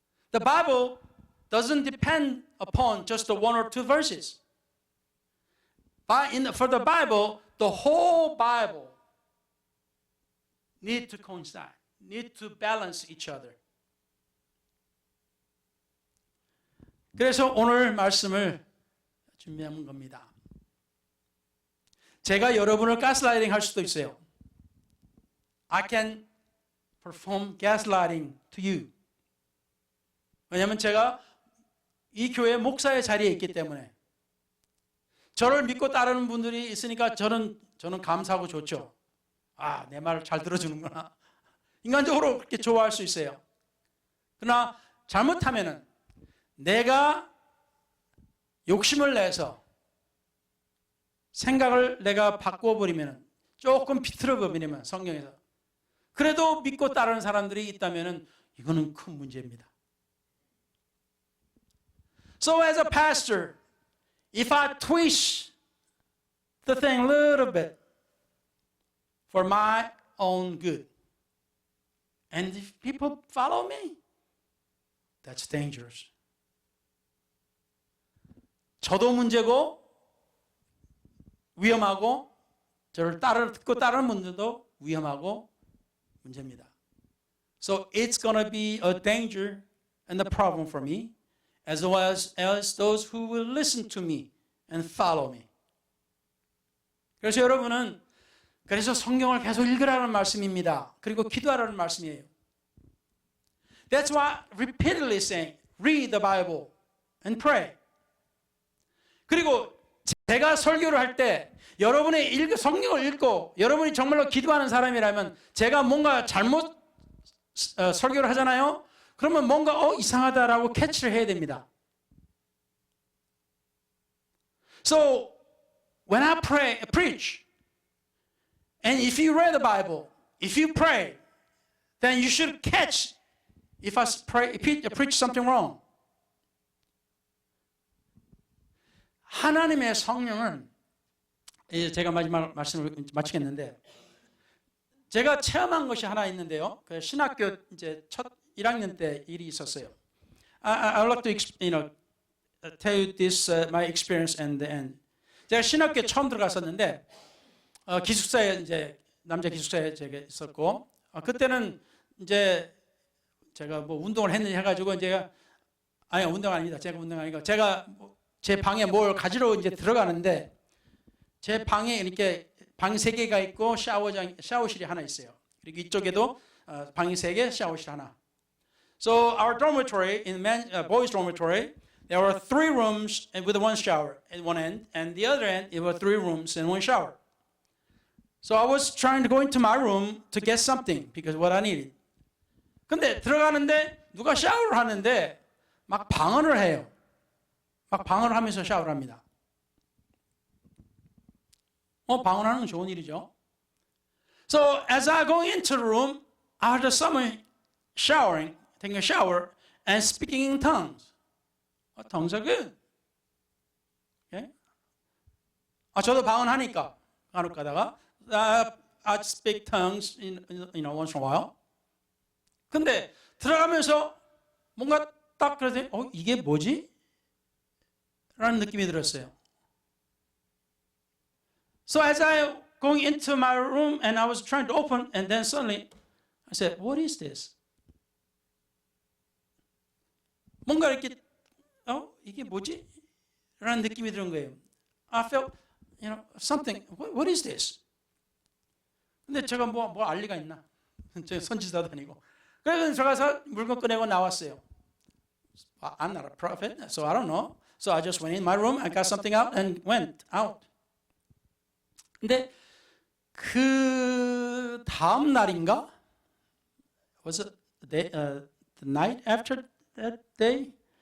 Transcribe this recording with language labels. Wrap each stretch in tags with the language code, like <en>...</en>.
<en>The Bible doesn't depend upon just the one or two verses. For the Bible, the whole Bible need to coincide, need to balance each other.</en> <ko>그래서 오늘 말씀을 준비한 겁니다. 제가 여러분을 가스라이팅 할 수도 있어요.</ko> <en>I can perform gaslighting to you.</en> <ko>왜냐하면 제가 이 교회 목사의 자리에 있기 때문에 저를 믿고 따르는 분들이 있으니까 저는 감사하고 좋죠. 내 말을 잘 들어주는구나. 인간적으로 그렇게 좋아할 수 있어요. 그러나 잘못하면은 내가 욕심을 내서 생각을 내가 바꿔버리면 조금 비틀어버리면 성경에서 그래도 믿고 따르는 사람들이 있다면 이거는 큰 문제입니다.</ko> <en>So as a pastor, if I twist the thing a little bit for my own good, and if people follow me, that's dangerous.</en> <ko>저도 문제고 위험하고 저를 듣고 따르는 분들도 위험하고 문제입니다.</ko> <en>So it's going to be a danger and a problem for me, as well as those who will listen to me and follow me.</en> <ko>그래서 여러분은 그래서 성경을 계속 읽으라는 말씀입니다. 그리고 기도하라는 말씀이에요.</ko> <en>That's why repeatedly saying, read the Bible and pray.</en> <ko>그리고 제가 설교를 할 때 여러분의 성경을 읽고 여러분이 정말로 기도하는 사람이라면 제가 뭔가 잘못 설교를 하잖아요. 그러면 뭔가 이상하다라고 캐치를 해야 됩니다.</ko> <en>So when I preach, and if you read the Bible, if you pray, then you should catch if I preach something wrong.</en> <ko>하나님의 성령은 이제 제가 마지막 말씀을 마치겠는데 제가 체험한 것이 하나 있는데요. 그 신학교 이제 첫 1학년 때 일이 있었어요.</ko> <en>I would like to tell you this my experience and the end.</en> <ko>제가 신학교에 처음 들어갔었는데 기숙사에 이제 남자 기숙사에 제가 있었고 그때는 이제 제가 뭐 운동을 했는지 해가지고 제가 아니 운동 아닙니다. 제가 운동 아니고 제가 제 방에 뭘 가지러 이제 들어가는데 제 방에 이렇게 방 3개가 있고 샤워실이 하나 있어요. 그리고 이쪽에도 방이 3개, 샤워실 하나.</ko> <en>So our dormitory in boys' dormitory, there were 3 rooms with one shower at one end, and the other end, it were 3 rooms and 1 shower. So I was trying to go into my room to get something because what I needed.</en> <ko>근데 들어가는데 누가 샤워를 하는데 막 방언을 해요. 막 방언을 하면서 샤워를 합니다. 방언하는 건 좋은 일이죠.</ko> <en>So as I go into the room, I heard someone showering, taking a shower and speaking in tongues. Tongues are good. Okay?</en> <ko>저도 방언하니까 간혹 가다가</ko> <en>I speak tongues once in a while.</en> <ko>근데 들어가면서 뭔가 딱 그러더니 이게 뭐지? 라는 느낌이 들었어요.</ko> <en>So as I going into my room and I was trying to open and then suddenly I said, what is this?</en> <ko>뭔가 이렇게 이게 뭐지? 라는 느낌이 드는 거예요.</ko> <en>I felt, something. What is this?</en> <ko>근데 제가 뭐 알 리가 있나? 제가 선지자도 아니고. 그래서 들어가서 물건 꺼내고 나왔어요.</ko> <en>I'm not a prophet, so I don't know. So I just went in my room, I got something out and went out.</en> <ko>근데 그 다음 날인가?</ko> <en>Was it the night after that day?</en>